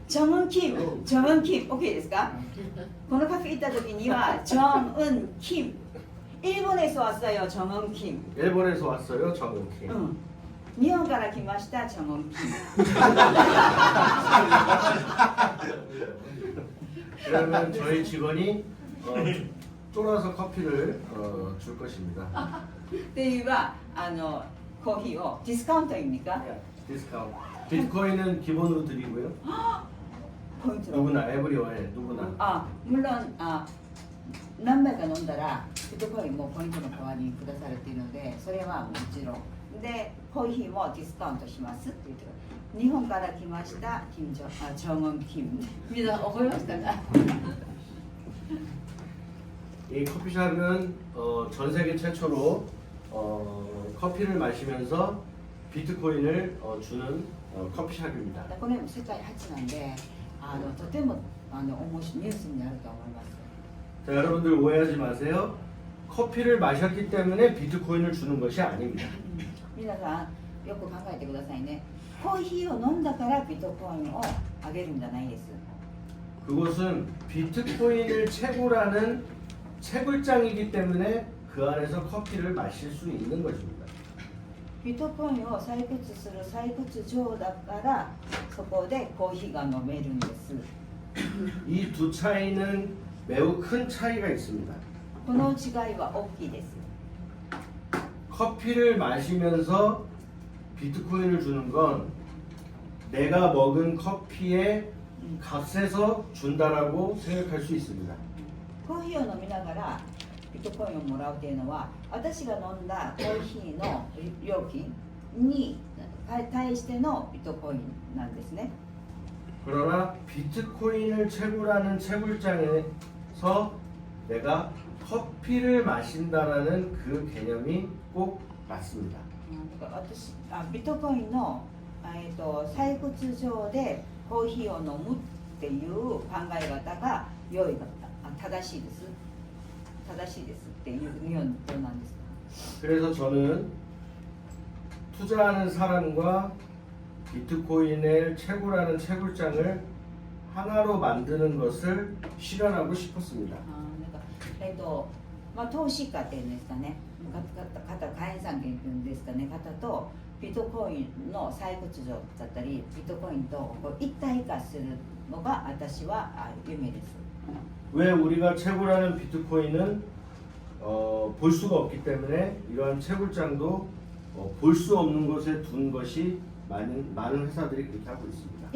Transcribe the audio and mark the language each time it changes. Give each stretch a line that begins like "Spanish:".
Korean: 정은 킴 오케이
Japanese: ですかこのカフェ行った時には
Korean: 정은 킴 일본에서 왔어요 정은 킴 일본에서 왔어요. 정은 킴. 응.
Japanese: 일본から来ました정은 킴
Korean: 그러면 저희 직원이 쫄아서 커피를 줄 것입니다.
Japanese: っていうはコーヒーをディスカウント意味か
Korean: 디스카운트. 비트코인은 기본으로 드리고요. 포인트 누구나 에브리원에 누구나. 아 물론
Japanese: 何杯か飲んだらビットコインもポイントの代わりにくださるっていうのでそれはもちろんでコーヒーもディスカウントしますって言ってる日本から来ました정은 킴皆さん覚えましたか
Korean: 이 커피숍은 전 세계 최초로 커피를 마시면서 비트코인을 주는 커피숍입니다.
Japanese: これも世界初なんでとても面白いニュースになると思います
Korean: 자, 여러분들 오해하지 마세요. 커피를 마셨기 때문에 비트코인을 주는 것이 아닙니다.
Japanese: 皆さんよく考えてくださいねコーヒーを飲んだからビットコインをあげるんじゃないです
Korean: 그것은 비트코인을 채굴하는 채굴장이기 때문에 그 안에서 커피를 마실 수 있는 것입니다.
Japanese: ビットコインを採掘する採掘場だからそこでコーヒーが飲めるんです
Korean: 이 두 차이는 매우 큰 차이가 있습니다.
Japanese: この違いは大きいです
Korean: 커피를 마시면서 비트코인을 주는 건 내가 먹은 커피의 값에서 준다라고 생각할 수 있습니다.
Japanese: コーヒーを飲みながらビットコインをもらうというのは私が飲んだコーヒーの料金に対してのビットコインなんですね
Korean: 그러나 비트코인을 채굴하는 채굴장에서 내가 커피를 마신다라는 그 개념이 꼭 맞습니다.
Japanese: だからビットコインの、採掘場でコーヒーを飲むっていう考え方が良い正しいですっていう日本どうなんですか
Korean: 그래서 저는 투자하는 사람과 비트코인을 채굴하는 채굴장을 하나로 만드는 것을 실현하고 싶었습니다.
Japanese: なんかまあ、投資家っていうんですかね方会員さんっていうんですかね方とビットコインの採掘場だったりビットコインとこう一体化するのが私は夢です
Korean: 왜 우리가 채굴하는 비트코인은 볼 수가 없기 때문에 이러한 채굴장도 볼 수 없는 곳에 둔 것이 많은 회사들이 그렇게 하고 있습니다.